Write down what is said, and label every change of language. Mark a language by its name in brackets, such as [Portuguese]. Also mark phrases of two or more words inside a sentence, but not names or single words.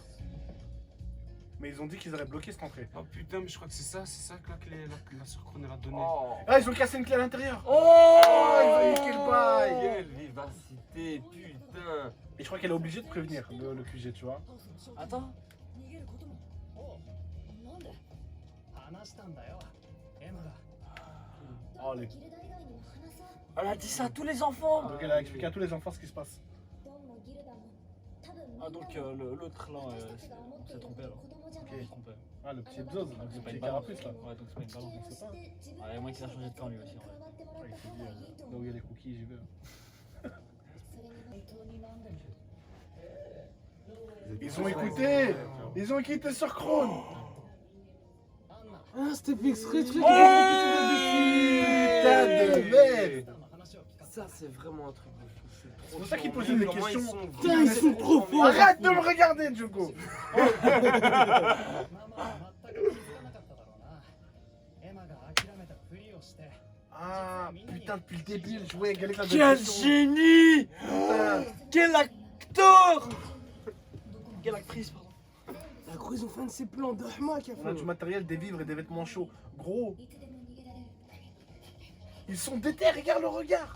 [French] Mais ils ont dit qu'ils allaient bloquer cette entrée. Oh putain, mais je crois que c'est ça que la clé, la sœur Kron, elle a donné. Oh, Ah, ils ont cassé une clé à l'intérieur. Oh! Ils ont niqué le bail. quelle vivacité, putain. Et je crois qu'elle est obligée de prévenir le QG, tu vois. Attends. [Japanese] 逃げることもなんで話したんだよエマが [French] Oh, les... Elle a dit ça à tous les enfants. Donc elle a expliqué à tous les enfants ce qui se passe. Ah donc l'autre là, on s'est trompé alors. On s'est trompé. Ah, le petit Bzos, le C'est pas petit une balance. carapuce là. Ouais, donc c'est pas une balance. On sait pas. Ouais, et moi qui a changé de camp lui aussi. Ouais. Ouais, il s'est dit, là où il y a les cookies, j'y vais. Ils ont écouté. Ils ont quitté sur Kron. Ah, c'était fait exprès, truc. Putain de merde. Ça, c'est vraiment un truc de fou. C'est pour ça qu'ils posaient des questions. Putain, ils sont trop forts. Arrête de me regarder, Djogo. [Japanese] ママは全く気づかなかっただろうなエマが諦めたふりをして [French] Ah, putain, depuis le début, elle jouait avec la Quel génie! Quel acteur! Quelle actrice, pardon. Ah, gros, ils ont fait un de ces plans d'Ahma qui a On a fait. du matériel, des vivres et des vêtements chauds. Gros, ils sont déter, regarde le regard.